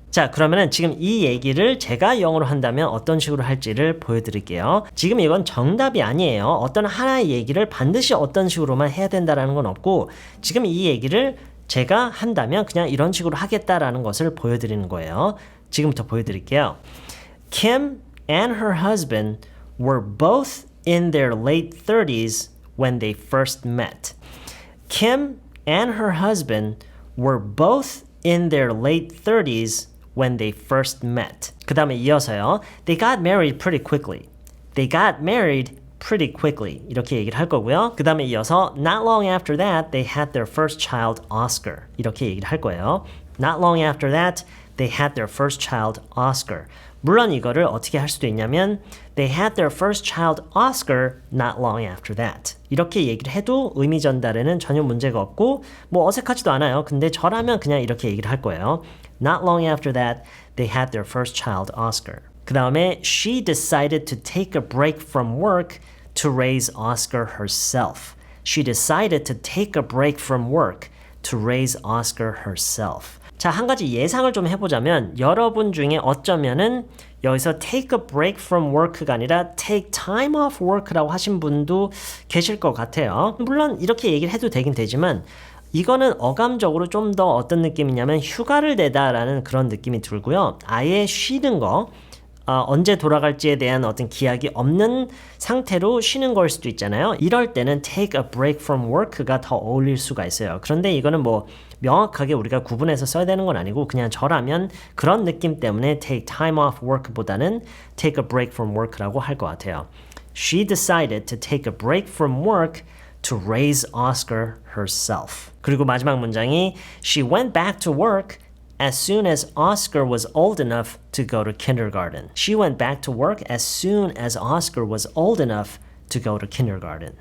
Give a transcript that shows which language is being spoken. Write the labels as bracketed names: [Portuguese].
[Korean] 자, 그러면은 지금 이 얘기를 제가 영어로 한다면 어떤 식으로 할지를 보여드릴게요. 지금 이건 정답이 아니에요. 어떤 하나의 얘기를 반드시 어떤 식으로만 해야 된다라는 건 없고 지금 이 얘기를 제가 한다면 그냥 이런 식으로 하겠다라는 것을 보여드리는 거예요. 지금부터 보여드릴게요. [English] Kim and her husband were both in their late 30s when they first met. Kim and her husband were both in their late 30s when they first met. [Korean] 그 다음에 이어서요. [English] They got married pretty quickly. They got married pretty quickly. [Korean] 이렇게 얘기를 할 거고요. 그 다음에 이어서 [English] Not long after that, they had their first child, Oscar. [Korean] 이렇게 얘기를 할 거예요. [English] Not long after that, they had their first child, Oscar. [Korean] 물론 이거를 어떻게 할 수도 있냐면 [English] They had their first child, Oscar, not long after that. [Korean] 이렇게 얘기를 해도 의미 전달에는 전혀 문제가 없고 뭐 어색하지도 않아요. 근데 저라면 그냥 이렇게 얘기를 할 거예요. [English] Not long after that, they had their first child, Oscar. [Korean] 그 다음에 [English] She decided to take a break from work to raise Oscar herself. She decided to take a break from work to raise Oscar herself. [Korean] 자, 한 가지 예상을 좀 해보자면 여러분 중에 어쩌면은 여기서 [English] take a break from work [Korean] 가 아니라 [English] take time off work [Korean] 라고 하신 분도 계실 것 같아요. 물론 이렇게 얘기를 해도 되긴 되지만 이거는 어감적으로 좀 더 어떤 느낌이냐면 휴가를 내다라는 그런 느낌이 들고요. 아예 쉬는 거 언제 돌아갈지에 대한 어떤 기약이 없는 상태로 쉬는 걸 수도 있잖아요. 이럴 때는 [English] take a break from work [Korean] 가 더 어울릴 수가 있어요. 그런데 이거는 뭐 명확하게 우리가 구분해서 써야 되는 건 아니고 그냥 저라면 그런 느낌 때문에 [English] take time off work [Korean] 보다는 [English] take a break from work [Korean] 라고 할 것 같아요. [English] She decided to take a break from work to raise Oscar herself. [Korean] 그리고 마지막 문장이 [English] She went back to work as soon as Oscar was old enough to go to kindergarten. She went back to work as soon as Oscar was old enough to go to kindergarten.